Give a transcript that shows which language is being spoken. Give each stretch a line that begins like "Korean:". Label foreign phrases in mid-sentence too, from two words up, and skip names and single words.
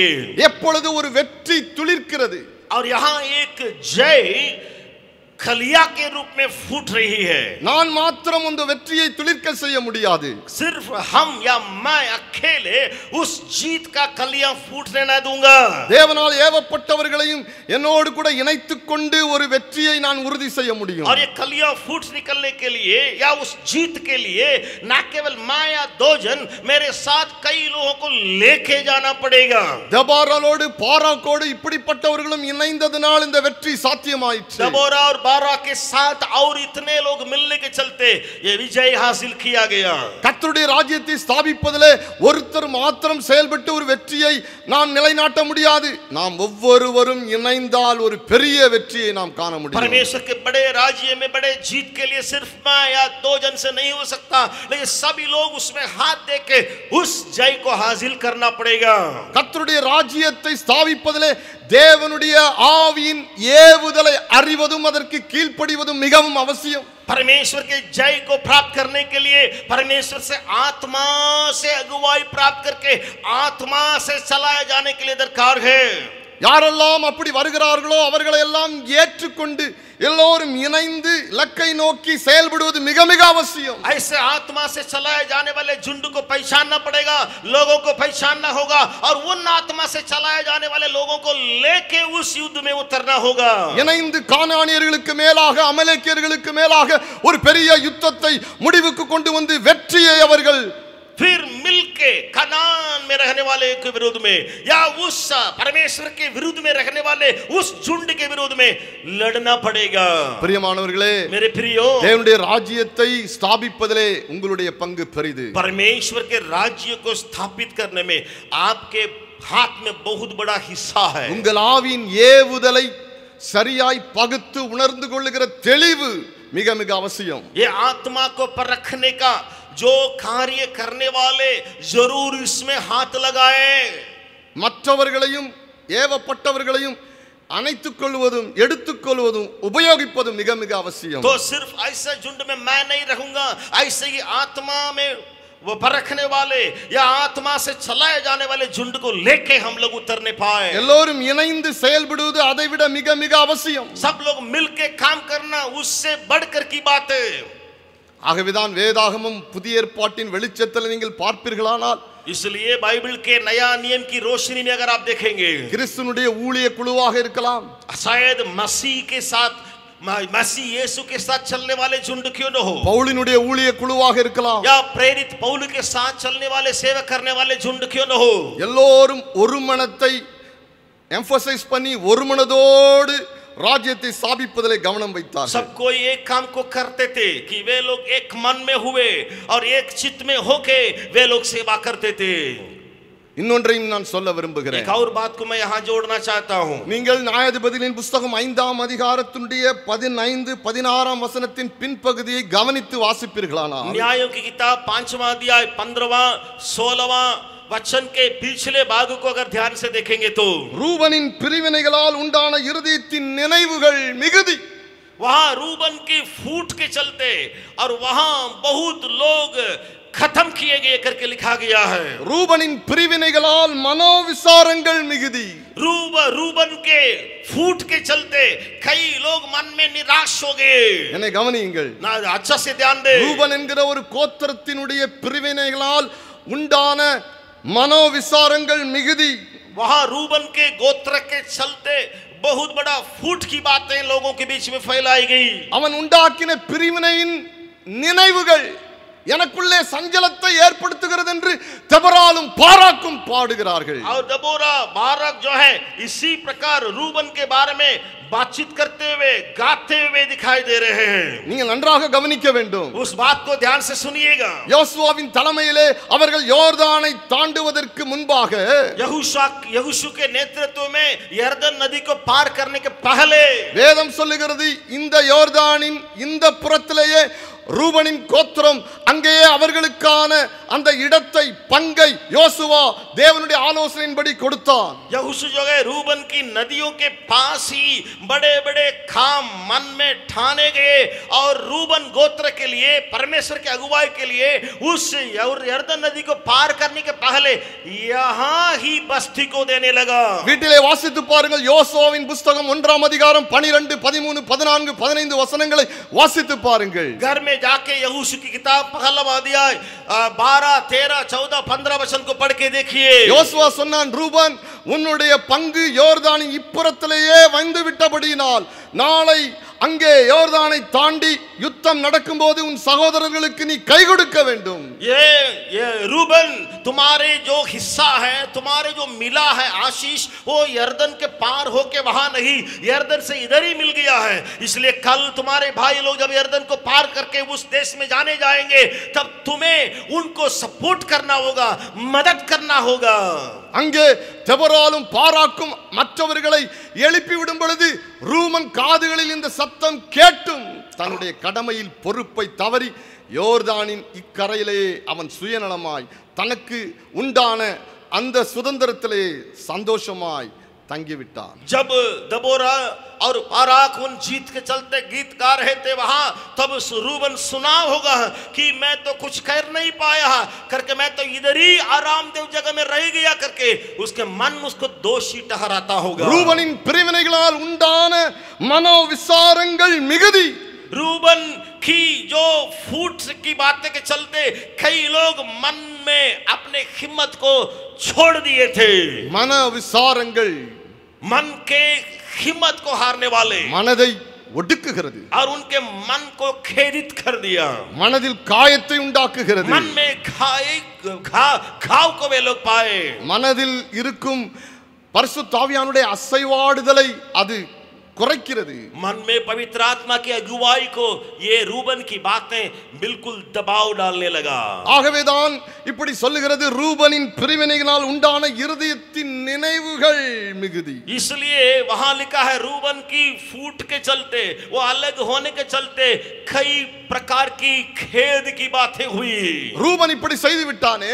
Tamil: எப்பொழுது ஒரு வெற்றி துளிர்க்கிறது,
Hindi: और यहां एक जय खलिया के रूप में फूट रही है.
Tamil: நான் மாத்திரம் அந்த வெற்றியை துளிர்க்க செய்ய முடியாது.
Hindi: सिर्फ हम या मैं अकेले उस जीत का कलियां फूटने न दूंगा.
Tamil: தேவனால் ஏவப்பட்டவர்களையும் என்னோடு கூட இணைத்துக் கொண்டு ஒரு வெற்றியை நான் உறுதி செய்ய முடியும்.
Hindi: और ये कलियां फूट निकलने के लिए या उस जीत के लिए न केवल मैं या दो जन, मेरे साथ कई लोगों को लेके जाना पड़ेगा.
Tamil: தெபோராளோடு பாராக்கோடு இப்படிப்பட்டவர்களும் இணைந்ததனால் இந்த வெற்றி சாத்தியமாயிற்று.
Hindi: दबोरा और बारा के साथ और इतने लोग मिलने के चलते ये विजय हासिल किया गया.
Tamil: கர்த்தருடைய ராஜ்யத்தை ஸ்தாபிப்பதிலே ஒருத்தர் மாத்திரம் செயல்பட்டு ஒரு வெற்றியை நாம் நிலைநாட்ட முடியாது. நாம் ஒவ்வொருவரும் இணைந்தால் ஒரு பெரிய வெற்றியை நாம் காண முடியும்.
Hindi: परमेश्वर के बड़े राज्य में बड़े जीत के लिए सिर्फ मैं या दो जन से नहीं हो सकता, लेकिन सभी लोग उसमें हाथ दे के उस जय को हासिल करना पड़ेगा.
Tamil: கர்த்தருடைய ராஜ்யத்தை ஸ்தாபிப்பதிலே தேவனுடைய ஆவியின் ஏவுதலை அறிவதும் அதற்கு கீழ்ப்படிவதும் மிகவும் அவசியம்.
Hindi: परमेश्वर के जय को प्राप्त करने के लिए परमेश्वर से आत्मा से अगुवाई प्राप्त करके आत्मा से चलाए जाने के लिए दरकार है.
Tamil: யாரெல்லாம் அப்படி வருகிறார்களோ அவர்களை எல்லாம் ஏற்றுக்கொண்டு எல்லோரும் இணைந்து இலக்கை நோக்கி செயல்படுவது மிக மிக அவசியம்.
Hindi: ऐसे आत्मा से चलाए जाने वाले झुंड को पहचानना पड़ेगा, लोगों को पहचानना होगा और उन आत्मा से चलाए जाने वाले लोगों को लेके उस युद्ध में उतरना होगा.
Tamil: இணைந்து கானானியர்களுக்கு மேலாக அமலேக்கியர்களுக்கு மேலாக ஒரு பெரிய யுத்தத்தை முடிவுக்கு கொண்டு வந்து வெற்றியை அவர்கள்
Hindi: फिर मिलके कनान में रहने वाले के विरोध में या उस परमेश्वर के विरुद्ध में रहने वाले उस झुंड के विरोध में लड़ना पड़ेगा.
Tamil: பிரியமானவர்களே,
Hindi: मेरे प्रियो,
Tamil: தேவனுடைய ராஜ்யத்தை ஸ்தாபிப்பதிலே உங்களுடைய பங்கு பெரிது.
Hindi: परमेश्वर के राज्य को स्थापित करने में आपके हाथ में बहुत बड़ा हिस्सा है.
Tamil: உங்கள் ஆவியின் ஏவுதலை சரியாய் பகுத்து உணர்ந்து கொள்ளுகிற தெளிவு மிக மிக அவசியம்.
Hindi: ये आत्मा को परखने का जो कार्य करने वाले जरूर इसमें हाथ लगाए.
Tamil: மற்றவர்களையும் ஏவப்பட்டவர்களையும் அணைத்துக் கொள்வதும் எடுத்துக்கொள்வதும் உபயோகிப்பதும் மிக மிக அவசியம்.
Hindi: तो सिर्फ ऐसा झुंड में मैं नहीं रहूंगा, ऐसे ही आत्मा में वो परखने वाले या आत्मा से चलाए जाने वाले झुंड को लेके हम लोग उतरने पाए.
Tamil: எல்லோரும் இணைந்து செயல்படுவது அதைவிட மிக மிக அவசியம்.
Hindi: सब लोग मिलके काम करना उससे बढ़कर की बात है.
Tamil: ஆகவேதான் வேதாகமம் புதிய ஏற்பாட்டின் வெளிச்சத்தில் நீங்கள் பார்ப்பீர்களானால்,
Hindi: इसलिए बाइबल के नया नियम की रोशनी में अगर आप देखेंगे,
Tamil: கிறிஸ்துனுடைய ஊழிய குழுவாக இருக்கலாம்,
Hindi: शायद मसीह के साथ मसीह यीशु के साथ चलने वाले झुंड क्यों न हो,
Tamil: பவுலினுடைய ஊழிய குழுவாக இருக்கலாம்,
Hindi: या प्रेरित पौल के साथ चलने वाले सेवा करने वाले झुंड क्यों न हो,
Tamil: எல்லோரும் ஒரு மனத்தை எம்பசைஸ் பண்ணி ஒரு மனதோடு ராஜ்யத்தை ஸ்தாபிப்பதிலே கவனம் வைத்தார்கள்.
Hindi: सब कोई एक काम को करते थे कि वे लोग एक मन में हुए और एक चित्त में होके वे लोग सेवा करते थे.
Tamil: இன்னொன்றையும் நான் சொல்ல விரும்புகிறேன்.
Hindi: एक और बात को मैं यहाँ जोड़ना चाहता हूँ.
Tamil: நீங்கள் நியாயாதிபதிகளின் புத்தகம் 5ஆம் அதிகாரத்தினுடைய 15-16 வசனத்தின் பின்பகுதியை கவனித்து வாசிப்பீர்களானால்,
Hindi: न्यायों की किताब 5वां अध्याय 15वां 16वां वचन के पिछले भाग को अगर ध्यान से देखेंगे तो
Tamil: ரூபனின் பிரிவினைகளால் உண்டான இருதயத்தின் நினைவுகள் மிகுதி.
Hindi: वहां रूबन की फूट के चलते और वहां बहुत लोग खत्म किए गए करके लिखा गया है.
Tamil: ரூபனின் பிரிவினைகளால் மனோவிசாரங்கள் மிகுதி.
Hindi: रूबन के फूट के चलते कई लोग मन में निराश हो गए.
Tamil: என்னை கவனியுங்கள்.
Hindi: ना अच्छा से ध्यान दे.
Tamil: ரூபன் என்கிற ஒரு கோத்திரத்தினுடைய பிரிவினைகளால் உண்டான மனோவிசாரங்கள் மிகுதி.
Hindi: वहां रूबन के गोत्र के चलते बहुत बड़ा फूट की बातें लोगों के बीच में फैलाई गई.
Tamil: அவன் உண்டாக்கின பிரிவினையின் நினைவுகள் எனக்குள்ளே சஞ்சலத்தை ஏற்படுத்துகிறது என்று தெபொராலும் பாராக்கும் பாடுகிறார்கள்.
Hindi: और दबोरा बाराक जो है इसी प्रकार रूबन के बारे में बातचीत करते हुए गाते हुए दिखाई दे रहे हैं.
Tamil: நீங்கள் நன்றாக கவனிக்க வேண்டும்.
Hindi: उस बात को ध्यान से सुनिएगा.
Tamil: யோசுவாவின் தலைமையிலே அவர்கள் யோர்தானை தாண்டுவதற்கு முன்பாக
Hindi: यहोशू के नेतृत्व में यर्दन नदी को पार करने के पहले
Tamil: வேதம் சொல்லுகிறது, இந்த யோர்தானின் இந்த புறத்திலேயே ரூபனின் கோத்திரம் அங்கேயே அவர்களுக்கான அந்த இடத்தை பங்கை யோசுவா தேவனுடைய ஆலோசனையின்படி கொடுத்தான்.
Hindi: उस जगह रूबन की नदियों के पास ही बड़े बड़े काम मन में ठाने गए और रूबन गोत्र के लिए परमेश्वर के अगुवाई के लिए उस यर्दन नदी को पार करने के पहले यहाँ ही बस्ती को देने लगा.
Tamil: வீட்டிலே வாசித்து பாருங்கள். யோசுவாவின் புத்தகம் 1ஆம் அதிகாரம் 12, 13, 14, 15 வசனங்களை வாசித்து பாருங்கள்.
Hindi: घर में जाके यहोशू की किताब पहला अध्याय 12, 13, 14, 15 वचन को पढ़ के देखिए.
Tamil: யோசுவா சொன்னான், ரூபன் உன்னுடைய பங்கு யோர்தானின் இப்புறத்திலேயே வந்து விட்டபடியினால் நாளை அங்கே யோர்தானை தாண்டி யுத்தம் நடக்கும்போது உன் சகோதரர்களுக்கு நீ கை கொடுக்க வேண்டும்.
Hindi: ये रूबन तुम्हारे जो हिस्सा है, तुम्हारे जो मिला है आशीष, वो यर्दन के पार होके वहां नहीं, यर्दन से इधर ही मिल गया है. इसलिए कल तुम्हारे भाई लोग जब यर्दन को पार करके उस देश में जाने जाएंगे तब तुम्हें उनको सपोर्ट करना होगा, मदद करना होगा.
Tamil: அங்கே தெபொராலும் பாராக்கும் மற்றவர்களை எழுப்பி விடும் பொழுது ரூமன் காதுகளில் இந்த சத்தம் கேட்டும் தன்னுடைய கடமையில் பொறுப்பை தவறி யோர்தானின் இக்கரையிலே அவன் சுயநலமாய் தனக்கு உண்டான அந்த சுதந்திரத்திலே சந்தோஷமாய் தங்கிவிட்டான்.
Hindi: जब दबोरा और बाराक उन जीत के चलते गीत गा रहे थे वहां, तब रूबन सुना होगा कि मैं तो कुछ कर नहीं पाया करके, मैं तो इधर ही आरामदेव जगह में रह गया करके उसके मन उसको दोषी ठहराता होगा.
Tamil: ரூபனின் பிரிவினைகளால் உண்டான மனோவிசாரங்கள் மிகுதி.
Hindi: रूबन की जो फूट की बातें के चलते कई लोग मन में अपने हिम्मत को छोड़ दिए थे.
Tamil: மனவிசாரங்கள்
Hindi: मन के हिम्मत को हारने वाले
Tamil: மனதை ஒடுக்குகிறது.
Hindi: और उनके मन को खेदित कर दिया.
Tamil: மனதில் காயத்தை உண்டாக்குகிறது.
Hindi: मन में घाव को वे लोग पाए.
Tamil: மனதில் இருக்கும் பரிசுத்த ஆவியானுடைய அசைவாடுதலை அது குறைக்கிறது.
Hindi: मन में पवित्र आत्मा की अगुवाई को ये रूबन की बातें बिल्कुल दबाव डालने लगा.
Tamil: ஆகவேதான் இப்படி சொல்லுகிறது, ரூபனின் பிரிவினையினால் உண்டான இருதயத்தின் நினைவுகள் மிகுதி.
Hindi: इसलिए वहां लिखा है रूबन की फूट के चलते, वो अलग होने के चलते कई प्रकार की खेद की बातें हुई.
Tamil: ரூபன் இப்படி செய்து விட்டானே,